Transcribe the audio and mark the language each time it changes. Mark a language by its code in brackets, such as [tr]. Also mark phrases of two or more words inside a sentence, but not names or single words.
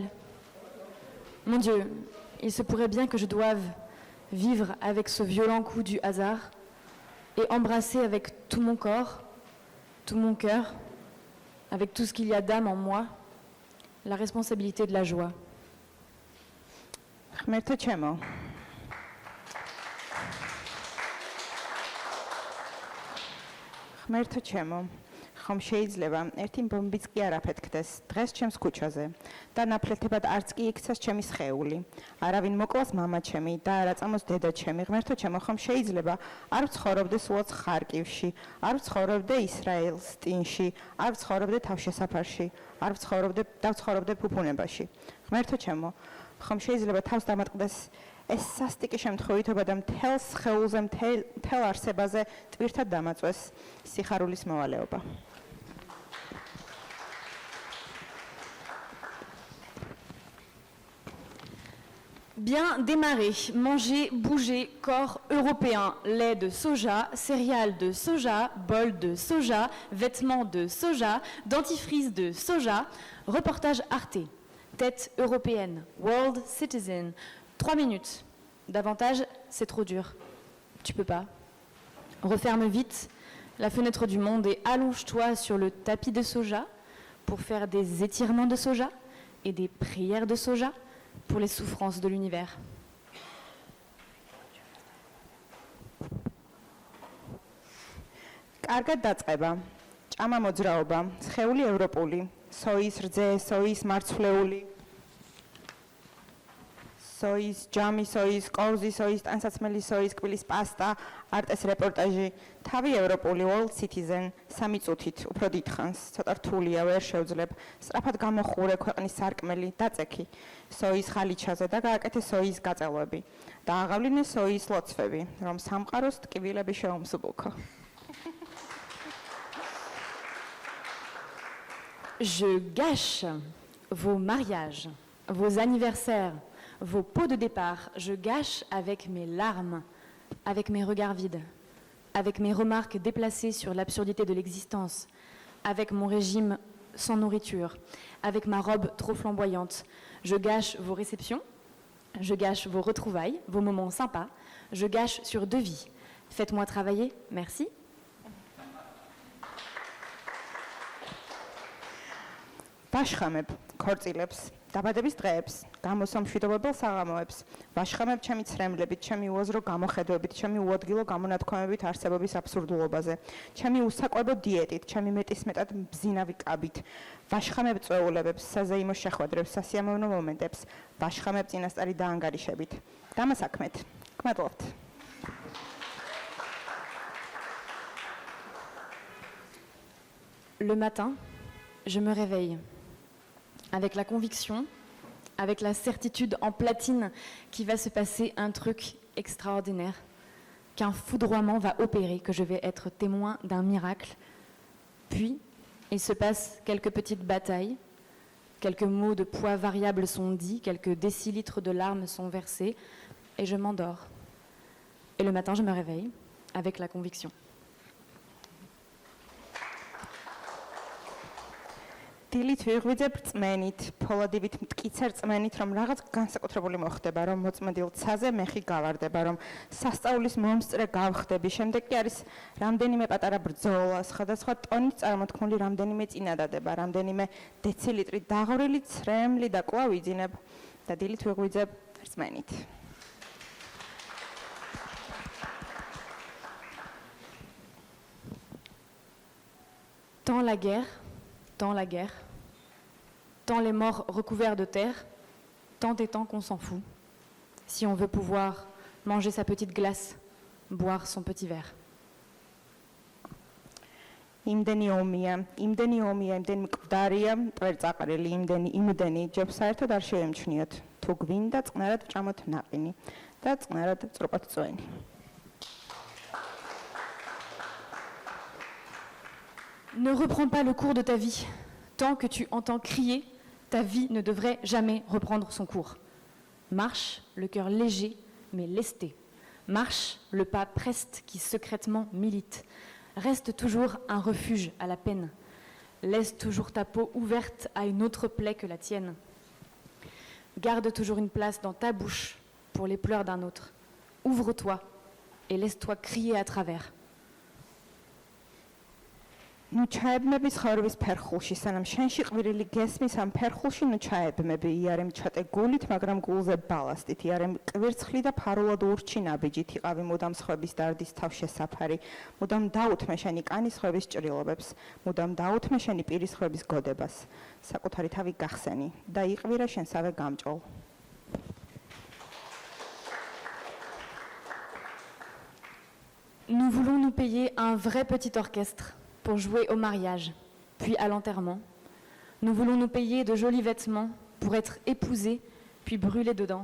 [fr] Mon Dieu, il se pourrait bien que je doive vivre avec ce violent coup du hasard et embrasser avec tout mon corps, tout mon cœur, avec tout ce qu'il y a d'âme en moi, la responsabilité de la joie. [ka] ხომ შეიძლება ერთი ბომბიც კი არ აფეთქდეს დღეს ჩემს ქუჩაზე და ნაფლეთებად არც კი იქცეს ჩემი სხეული არავინ მოკლას მამა ჩემი და არა წამოს დედა ჩემი ღმერთო ჩემო ხომ შეიძლება არ ვცხოვრობდე სულაც ხარკივში არ ვცხოვრობდე ისრაელსტინში არ ვცხოვრობდე თავშესაფარში არ ვცხოვრობდე ფუფუნებაში ღმერთო ჩემო ხომ შეიძლება თავს დამატყდეს ეს სასტიკი შემთხვევითობა და მთელ სხეულზე მთელ არსებაზე ტვირთად დამაწვეს სიხარულის მოვალეობა [fr] Bien démarrer, manger, bouger, corps européen, lait de soja, céréales de soja, bol de soja, vêtements de soja, dentifrice de soja, reportage Arte, tête européenne, [en] world citizen, [fr] 3 minutes. Davantage, c'est trop dur. Tu peux pas. Referme vite la fenêtre du monde et allonge-toi sur le tapis de soja pour faire des étirements de soja et des prières de soja pour les souffrances de l'univers. [ka] კარგად დაწყება. ჭამა მოძრაობა, სხეული ევროპული, სოის რძე, სოის მარცვლეული, სოის ჯამი, სოის კორზი, სოის ტანსაცმელი, სოის კბილის პასტა, არტეს რეპორტაჟი, თავი ევროპული, [en] world citizen, [ka] 3 წუთით, უფრო დიდხანს, ცოტა რთულია, ვერ შევძლებ, სწრაფად გამოხურე ქვეყნის სარკმელი, დაწექი, სოის ხალიჩაზე და გააკეთე სოის გაწელვები და აღავლინე სოის ლოცვები, რომ სამყაროს ტკივილები შეუმსუბუქო. [fr] Je gâche vos mariages, vos anniversaires, vos pots de départ. Je gâche avec mes larmes, avec mes regards vides, avec mes remarques déplacées sur l'absurdité de l'existence, avec mon régime sans nourriture, avec ma robe trop flamboyante. Je gâche vos réceptions, je gâche vos retrouvailles, vos moments sympas. Je gâche sur 2 vies. Faites-moi travailler, merci. [ka] ვაშხამებ ქორწილებს, დაბადების დღეებს, გამოსამშვიდობებელ საღამოებს, ვაშხამებ ჩემი ცრემლებით, ჩემი უაზრო გამოხედვებით, ჩემი უადგილო გამონათქვამებით არსებობის აბსურდულობაზე, ჩემი უსაყვებო დიეტით, ჩემი მეტისმეტად მბზინავი კაბით, ვაშხამებ წვეულებებს, საზეიმო შეხვედრებს, სასიამოვნო მომენტებს, ვაშხამებ წინასწარი დაანგარიშებით. დამასაქმეთ. გმადლობთ. [fr] Le matin, je me réveille avec la conviction, avec la certitude en platine qu'il va se passer un truc extraordinaire, qu'un foudroiement va opérer, que je vais être témoin d'un miracle. Puis, il se passe quelques petites batailles, quelques mots de poids variables sont dits, quelques décilitres de larmes sont versés, et je m'endors. Et le matin, je me réveille avec la conviction. [ka] დილით ვიღვიძებ რწმენით, ფოლადივით მტკიცერ რწმენით, რომ რაღაც განსაკუთრებული მოხდება, რომ მოწმენდილ ცაზე მეხი გავარდება, რომ სასწაულის მომსწრე გავხდები. შემდეგ კი არის რამდენიმე პატარა ბრძოლა, სხვადასხვა ტონით წარმოთქმული რამდენიმე წინადადება, რამდენიმე დეცილიტრი დაღვრილი ცრემლი და კვლავ ვიძინებ და დილით ვიღვიძებ რწმენით. [fr] Tant la guerre, tant la guerre, tant les morts recouverts de terre, tant et tant qu'on s'en fout, si on veut pouvoir manger sa petite glace, boire son petit verre. [ka] იმდენი ომია, იმდენი მკვდარია, მტვერწაყრილი, იმდენი ჯობს საერთოდ არ შევემჩნიოთ. თუ გვინდა წყნარად ვჭამოთ ნაყინი და წყნარად წრუყოთ წვენი. [fr] Ne reprends pas le cours de ta vie. Tant que tu entends crier, ta vie ne devrait jamais reprendre son cours. Marche, le cœur léger, mais lesté. Marche, le pas preste qui secrètement milite. Reste toujours un refuge à la peine. Laisse toujours ta peau ouverte à une autre plaie que la tienne. Garde toujours une place dans ta bouche pour les pleurs d'un autre. Ouvre-toi et laisse-toi crier à travers. [ka] ნუ ჩაებმები ცხოვრების ფერხულში, სანამ შენში ყვირილი გესმის ამ ფერხულში, ნუ ჩაებმები იარემ ჩატე გულით, მაგრამ გულზე ბალასტით, იარემ კვირცხლი და ფარულად ურჩი ნაბიჯით, იყავი მუდამ სხვების დარდის თავშესაფარი, მუდამ დაუთმე შენი კანის ხვების ჭრილობებს, მუდამ დაუთმე შენი პირის ხვების გოდებას, საკუთარი თავი გახსენი და იყვირა შენსავე გამჭოლ. [fr] Nous voulons nous payer un vrai petit orchestre pour jouer au mariage, puis à l'enterrement. Nous voulons nous payer de jolis vêtements pour être épousés, puis brûlés dedans.